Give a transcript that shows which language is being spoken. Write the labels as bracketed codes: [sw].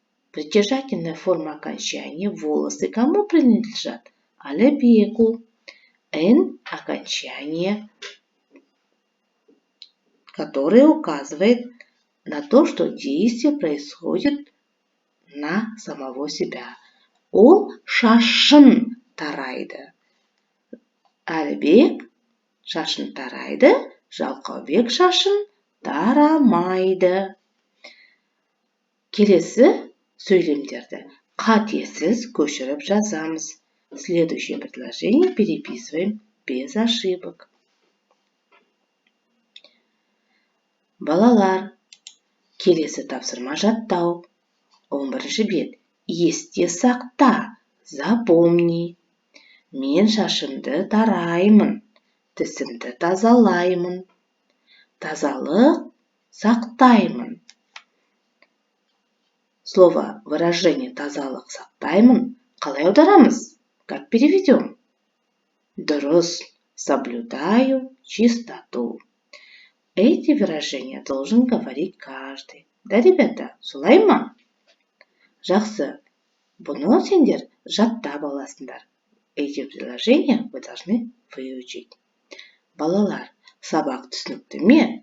[ru] Притяжательная форма окончания. Волосы кому принадлежат? Әлібеку. Н – окончание, которое указывает на то, что действие происходит на самого себя. [kk] Ол шашын тарайды. Әлібек шашын тарайды, Жалқаубек шашын тарамайды. Келесі сөйлемдерді қатесіз көшіріп жазамыз. [ru] Следующее предложение переписываем без ошибок. [kk] Балалар, келесі тапсырма жаттау. 11-ші бет. Есте сақта, [ru] запомни. [kk] Мен шашымды тараймын, тісімді тазалаймын. Тазалық сақтаймын. [ru] Слово, выражение [kk] тазалық сақтаймын қалай аударамыз? [ru] Как переведем? [kk] Дұрыс. [ru] Соблюдаю чистоту. Эти выражения должен говорить каждый. Да, ребята, [kk] солай ма? Жақсы. Бұны сендер жаттап аласыңдар. [ru] Эти предложения вы должны выучить. [kk] Балалар, сабақ түсінікті ме?